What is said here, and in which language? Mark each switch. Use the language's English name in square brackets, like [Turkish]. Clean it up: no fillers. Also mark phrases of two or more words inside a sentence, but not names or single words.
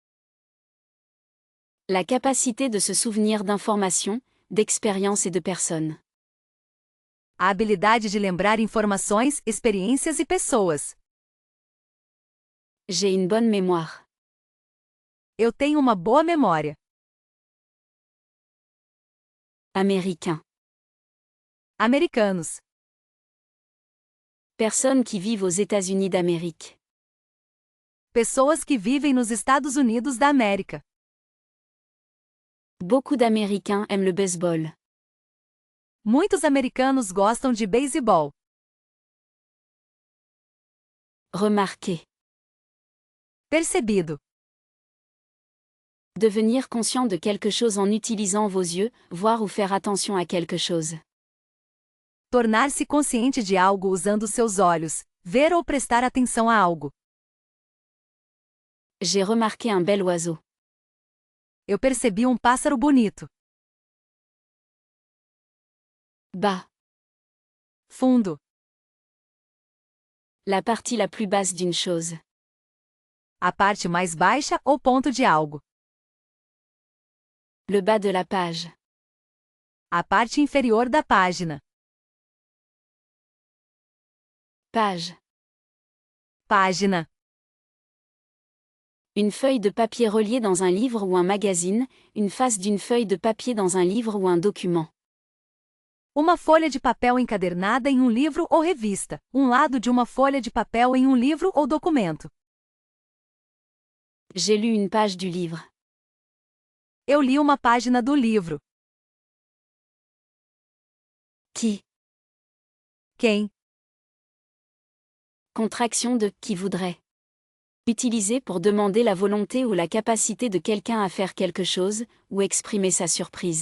[French] La capacité de se souvenir d'informations, d'expériences et de personnes. [Portuguese] A habilidade de lembrar informações, experiências e pessoas. [French] J'ai une bonne mémoire. [Portuguese] Eu tenho uma boa memória. [French] Américain. [Portuguese] Americanos. [French] Personnes qui vivent aux États-Unis d'Amérique. [Portuguese] Pessoas que vivem nos Estados Unidos da América. [French] Beaucoup d'Américains aiment le baseball. [Portuguese] Muitos americanos gostam de beisebol. [French] Remarquer. [Portuguese] Percebido. [French] Devenir conscient de quelque chose en utilisant vos yeux, voir ou faire attention à quelque chose. [Portuguese] Tornar-se consciente de algo usando seus olhos, ver ou prestar atenção a algo. [French] J'ai remarqué un bel oiseau. [Portuguese] Eu percebi um pássaro bonito. [French] Bas. [Portuguese] Fundo. [French] La partie la plus basse d'une chose. [Portuguese] A parte mais baixa ou ponto de algo. [French] Le bas de la page. [Portuguese] A parte inferior da página. [French] Page. [Portuguese] Página. [French] Une feuille de papier reliée dans un livre ou un magazine, une face d'une feuille de papier dans un livre ou un document. [Portuguese] Uma folha de papel encadernada em um livro ou revista. Um lado de uma folha de papel em um livro ou documento. [French] J'ai lu une page du livre. [Portuguese] Eu li uma página do livro. [French] Qui. [Portuguese] Quem? [French] Contraction de qui voudrait. Utilisé pour demander la volonté ou la capacité de quelqu'un à faire quelque chose, ou exprimer sa surprise.